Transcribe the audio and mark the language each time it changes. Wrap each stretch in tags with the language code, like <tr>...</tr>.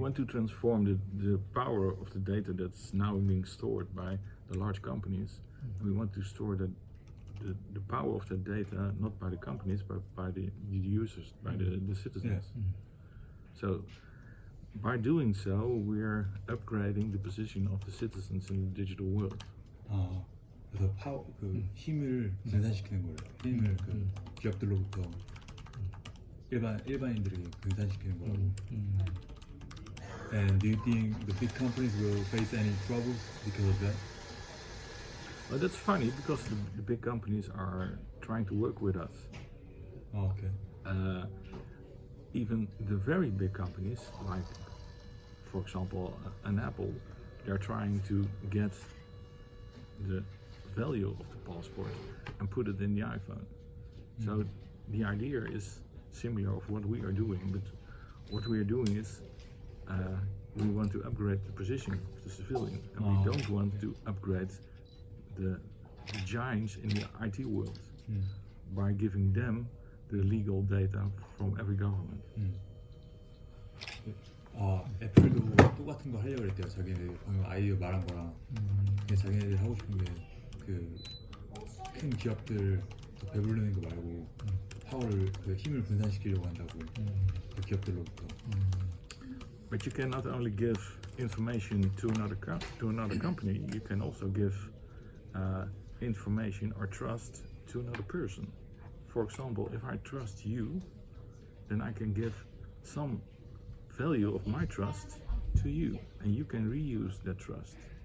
<en>want to transform the power of the data that's now being stored by the large companies. We want to store the power of the data not by the companies but by the users, by the citizens. So by doing so, we're upgrading the position of the citizens in the digital world.</en> <ko>그래서 힘을 분산시키는 거예요. 힘을 그 기업들로부터 일반인들에게 분산시키는 거라고.</ko> <en>And do you think the big companies will face any troubles because of that? Well, that's funny because the big companies are trying to work with us. Okay. Even the very big companies, like for example an Apple, they're trying to get the value of the passport and put it in the iPhone. So the idea is similar of what we are doing, but what we are doing is we want to upgrade the position of the civilian, and we don't want to upgrade the giants in the IT world by giving them the legal data from every government.</en> <ko>애플도 똑같은 거 하려고 그랬대요. 자기네 방금 아이디어 말한 거랑. 근데 자기네들이 하고 싶은 게 그 큰 기업들 더 배부르는 거 말고 파워를 그 힘을 분산시키려고 한다고 그 기업들로부터.</ko> <en>But you can not only give information to another company, you can also give information or trust to another person. For example, if I trust you, then I can give some value of my trust to you, and you can reuse that trust.</en>